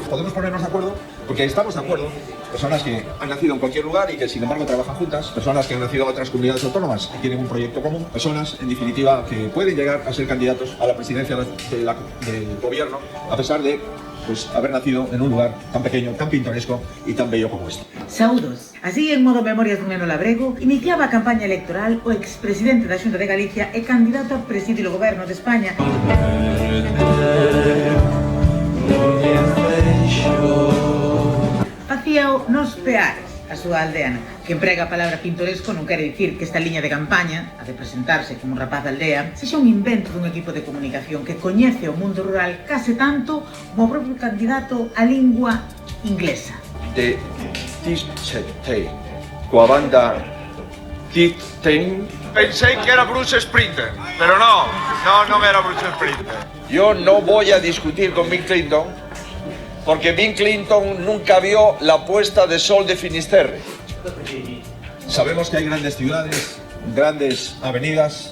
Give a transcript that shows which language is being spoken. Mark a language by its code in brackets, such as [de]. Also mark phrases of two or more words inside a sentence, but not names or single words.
[es] Podemos ponernos de acuerdo, porque estamos de acuerdo, personas que han nacido en cualquier lugar y que sin embargo trabajan juntas, personas que han nacido en otras comunidades autónomas y tienen un proyecto común, personas en definitiva que pueden llegar a ser candidatos a la presidencia del gobierno a pesar de haber nacido en un lugar tan pequeño, tan pintoresco y tan bello como este. [gl] Saúdos. Así, en modo Memorias dun Neno Labrego, iniciaba a campaña electoral o expresidente da Xunta de Galicia e candidato a presidir o goberno de España. Facíao nos Peares, a súa aldeana. Que emprega a palabra pintoresco non quere dicir que esta liña de campaña, a de presentarse como un rapaz de aldea, sexa un invento dun equipo de comunicación que coñece o mundo rural case tanto como o propio candidato a lingua inglesa. De Tishetei, coa banda Titen. [es] Pensé que era Bruce Springsteen, pero no era Bruce Springsteen. Yo no voy a discutir con Bill Clinton, porque Bill Clinton nunca vio la puesta de sol de Finisterre. Sabemos que hay grandes ciudades, grandes avenidas.